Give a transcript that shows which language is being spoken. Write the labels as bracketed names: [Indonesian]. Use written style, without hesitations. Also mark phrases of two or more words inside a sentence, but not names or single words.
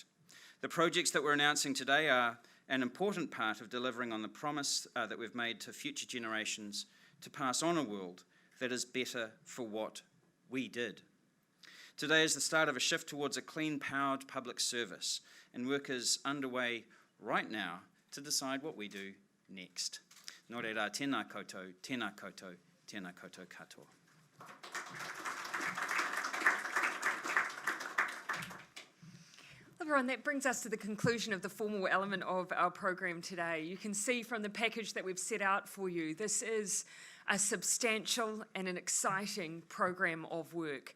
[English] The projects that we're announcing today are an important part of delivering on the promise that we've made to future generations to pass on a world that is better for what we did. Today is the start of a shift towards a clean-powered public service, and work is underway right now to decide what we do next. [Māori] Nō reira, tēnā koutou, tēnā koutou, tēnā koutou katoa. [English] Everyone, that brings us to the conclusion of the formal element of our program today. You can see from the package that we've set out for you, this is a substantial and an exciting program of work.